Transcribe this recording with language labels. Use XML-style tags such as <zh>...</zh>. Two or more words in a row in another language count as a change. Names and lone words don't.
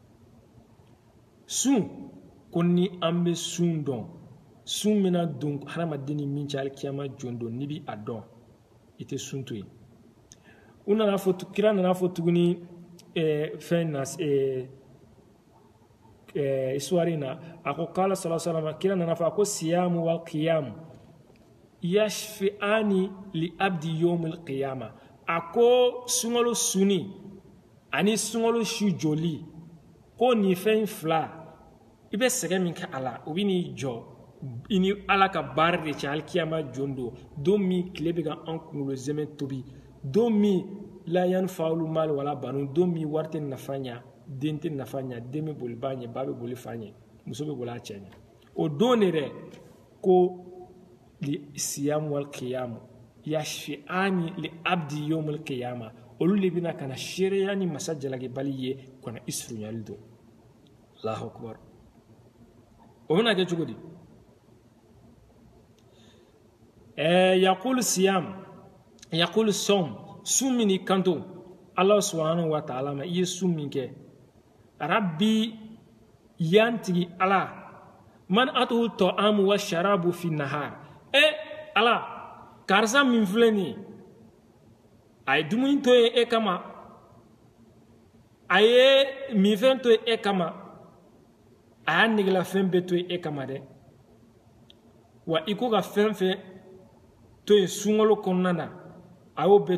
<bm>sun ko ni an bɛ sun dɔn sun bɛna don hadamaden ni min cɛ alikiyama jon don n'i bɛ a dɔn i tɛ sun to yen u nana fɔ kira nana fɔ tuguni fɛn na histoire in na a ko kala</bm> <ar>صلى الله عليه وسلم</ar> <bm>kira nana fɔ a ko</bm> <ar>الصيام والقيام يشفعان للعبد يوم القيامة</ar> <bm>a ko sunkalo sunni ani sunkalo su joli ko nin fɛn fila i bɛ sɛgɛn min kɛ a la o bɛ n'i jɔ i ni ala ka baara de cɛ alikiyama jon don min tile bɛ ka an kunkolo zɛmɛ tobi don min la</bm> <ar>ينفع مال ولا بنون</ar> <bm>don min wari tɛ nafa ɲɛ den tɛ nafa ɲɛ den bɛ boli ba ɲɛ ba bɛ boli fa ɲɛ muso bɛ boli a cɛ ɲɛ o don de dɛ ko</bm> <ar>لل صيام والقيام يشفعان للعبد يوم القيامة</ar> <bm>olu de bɛna ka na seereya ni masa jalakibali ye ka na i surunyali don</bm> <ar>الله أكبر</ar> <bm>o bɛna kɛ cogo di</bm> <ar>يقول الصيام يقول صوم</ar> <bm>sun min i kanto ala</bm> <ar>سبحانه وتعالى</ar> <bm>ma i ye sun min kɛ rabbi yantigi ala</bm> <ar>منعته الطعام والشراب في النهار</ar> <bm>ala karisa min filɛ nin ye a ye dumuni to ye e kama a ye minfɛn to ye e kama a y'a negelafɛn bɛɛ to ye e kama dɛ wa i ko ka fɛn fɛn to yen sunkalo kɔnɔna na a y'o bɛɛ</bm>